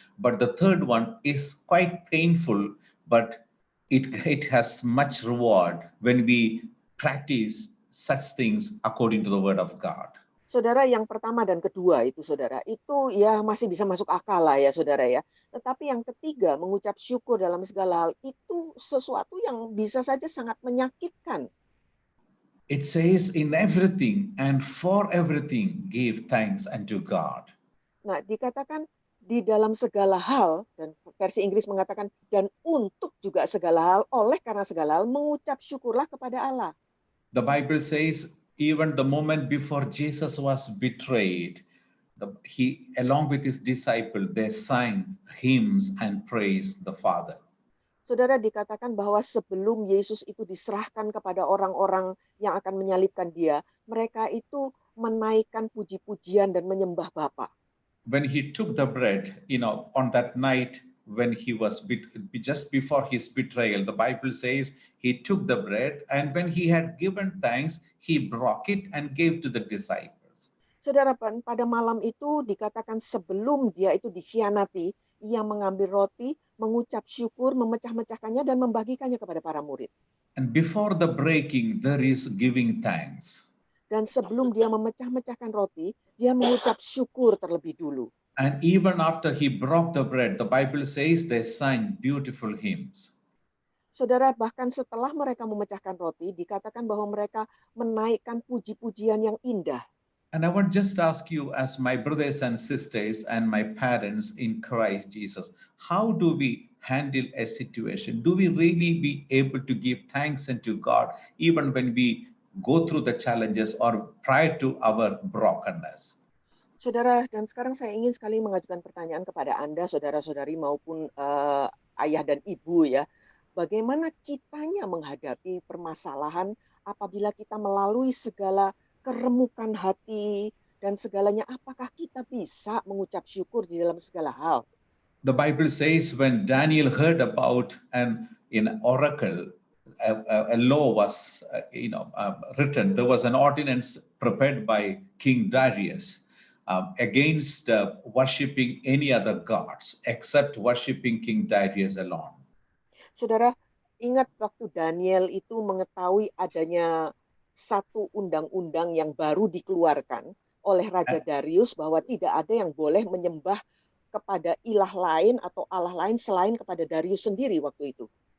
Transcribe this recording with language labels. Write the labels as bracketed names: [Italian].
[English] But the third one is quite painful, but it has much reward when we practice such things according to the word of God. [Indonesian] Saudara, yang pertama dan kedua itu saudara, itu ya masih bisa masuk akal lah ya saudara ya. Tetapi yang ketiga, mengucap syukur dalam segala hal itu sesuatu yang bisa saja sangat menyakitkan. [English] It says, in everything and for everything, give thanks unto God. [Indonesian] Nah, dikatakan di dalam segala hal, dan versi Inggris mengatakan, dan untuk juga segala hal, oleh karena segala hal, mengucap syukurlah kepada Allah. [English] The Bible says, even the moment before Jesus was betrayed, he, along with his disciple, they sang hymns and praised the Father. [Indonesian] Saudara, dikatakan bahwa sebelum Yesus itu diserahkan kepada orang-orang yang akan menyalibkan dia, mereka itu menaikkan puji-pujian dan menyembah Bapa. [English] When he took the bread, on that night when he was just before his betrayal, the Bible says he took the bread, and when he had given thanks, he broke it and gave to the disciples. [Indonesian] Saudara, pada malam itu dikatakan sebelum dia itu dikhianati, ia mengambil roti, mengucap syukur, memecah-mecahkannya dan membagikannya kepada para murid. [English] And before the breaking, there is giving thanks. [Indonesian] Dan sebelum dia memecah-mecahkan roti, dia mengucap syukur terlebih dulu. [English] And even after he broke the bread, the Bible says they sang beautiful hymns. [Indonesian] Saudara, bahkan setelah mereka memecahkan roti, dikatakan bahwa mereka menaikkan puji-pujian yang indah. [English] And I would just ask you, as my brothers and sisters and my parents in Christ Jesus, how do we handle a situation? Do we really be able to give thanks unto God even when we go through the challenges or prior to our brokenness? [Indonesian] Saudara, dan sekarang saya ingin sekali mengajukan pertanyaan kepada Anda, saudara-saudari maupun ayah dan ibu ya. Bagaimana kitanya menghadapi permasalahan apabila kita melalui segala keremukan hati dan segalanya, apakah kita bisa mengucap syukur di dalam segala hal? [English] The Bible says when Daniel heard about an oracle, a law was written. There was an ordinance prepared by King Darius against worshiping any other gods except worshiping King Darius alone. [Indonesian] Saudara, ingat waktu Daniel itu mengetahui adanya satu undang-undang yang baru dikeluarkan oleh Raja Darius bahwa tidak ada yang boleh menyembah kepada ilah lain atau Allah lain selain kepada Darius sendiri waktu itu.